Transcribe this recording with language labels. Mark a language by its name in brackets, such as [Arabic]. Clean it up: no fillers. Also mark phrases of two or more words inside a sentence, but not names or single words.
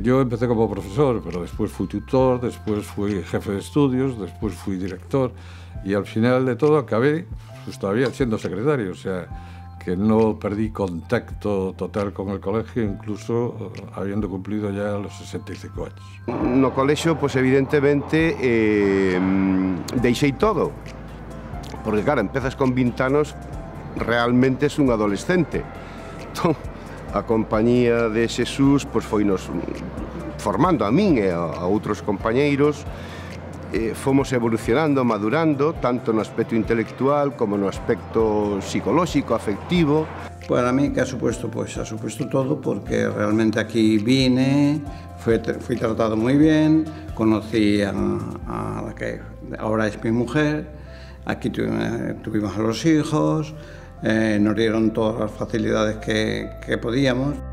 [Spanish] Yo empecé como profesor, pero después fui tutor, después fui jefe de estudios, después fui director, y al final de todo acabé pues, todavía siendo secretario, o sea, que no perdí contacto total con el colegio, incluso habiendo cumplido ya los 65 años. [Galician] No colexio, pues evidentemente, deixei todo. Porque, claro, empezas con 20 anos, realmente es un adolescente. Entón, a compañía de Xesús pues, foinos formando a min e a outros compañeiros, fomos evolucionando, madurando, tanto no aspecto intelectual como no aspecto psicolóxico, afectivo. [Spanish] Para mí, ¿qué ha supuesto? Pues ha supuesto todo, porque realmente aquí vine, fui tratado muy bien, conocí a la que ahora es mi mujer. Aquí tuvimos a los hijos, nos dieron todas las facilidades que podíamos.